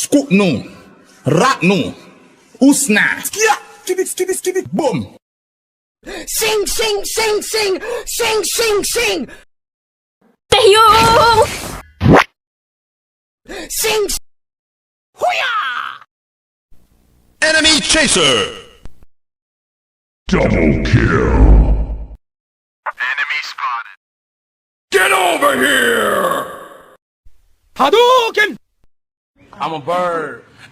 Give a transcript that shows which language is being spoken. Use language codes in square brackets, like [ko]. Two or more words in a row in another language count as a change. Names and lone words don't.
[en] no, rat no, usna, skip it, boom. Sing, sing, sing, sing, sing, sing, sing. Taehyung! Sing. Enemy chaser! Double kill. Enemy spotted. Get over here! Hadouken! I'm a bird.